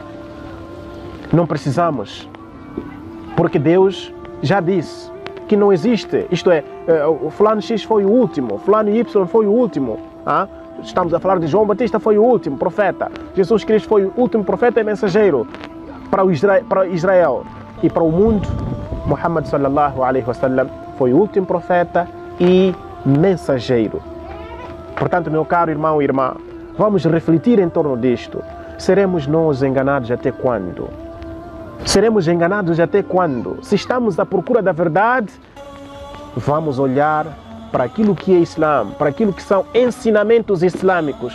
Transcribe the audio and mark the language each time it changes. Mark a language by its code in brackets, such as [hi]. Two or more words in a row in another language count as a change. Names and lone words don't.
[pt] Não precisamos, porque Deus já disse que não existe, isto é, o fulano X foi o último, fulano Y foi o último. Estamos a falar de João Batista, foi o último profeta. Jesus Cristo foi o último profeta e mensageiro para Israel. E para o mundo Muhammad [ar] sallallahu alaihi wasallam [pt] foi o último profeta e mensageiro. Portanto, meu caro irmão e irmã, vamos refletir em torno disto. Seremos nós enganados até quando? Seremos enganados até quando? Se estamos à procura da verdade, vamos olhar para aquilo que é Islã, para aquilo que são ensinamentos islâmicos.